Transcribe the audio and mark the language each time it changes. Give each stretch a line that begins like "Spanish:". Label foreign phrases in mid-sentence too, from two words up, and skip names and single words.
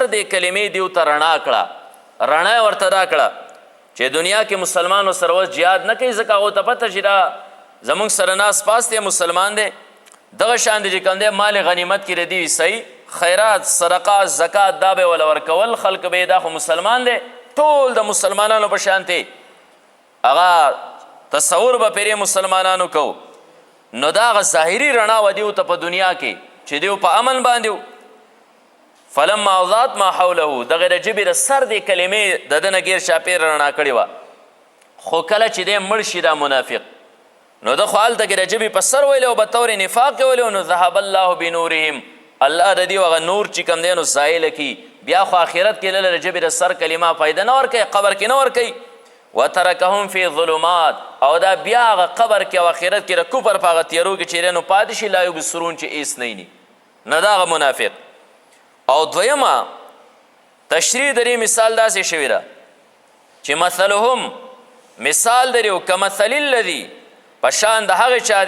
Pashto: د کلمې دیو ته رڼا کړه رڼا یې ورته دا کړه چې دنیا کې مسلمان سره اوس جهاد نه کوي ځکه هغو ته پته چې دا زموږ سره ناست پاست دی مسلمان دی دغه شان دی چې کوم دی مال غنیمت کې د دې صحیح خیرات صدقات زکات دا به یې وله ورکول خلک به دا خو مسلمان دی ټول د مسلمانانو په شانتې هغه تصور به پرې مسلمانانو کو نو دا هغه ظاهري رڼا وه دیو ته په دنیا کې چې دیو په امن باندې
Arabic: فلما اضاءت ما حوله
Pashto: دغه د ژبې د سر د کلمې د ده نه ګیر چاپېره رڼا کړې وه خو کله چې دی مړ شي دا منافق نو ده خو هلته کې د ژبې په سر ویلی او به طور نفاق یې ویلی نو
Arabic: ذهب الله بنورهم
Pashto: الله د دیو هغه نور چې کوم دی نو زایله کي بیا خو آخرت کې لله د ژبې د سر کلمه فایده نه ورکوي قبر کې نه ورکوي
Arabic: وترکهم فی ظلمات
Pashto: او دا بیا هغه قبر کې او آخرت کې د کفر په هغه تیرو کې چې دی نو پاتې شي
Arabic: لا یبصرون
Pashto: چې هېڅ نه ویني نه دا هغه منافق او دویمه تشریح د دې مثال داسې شوې ده چې مثلهم مثال د دې
Arabic: کمثل الذي
Pashto: په شان د هغې چا دی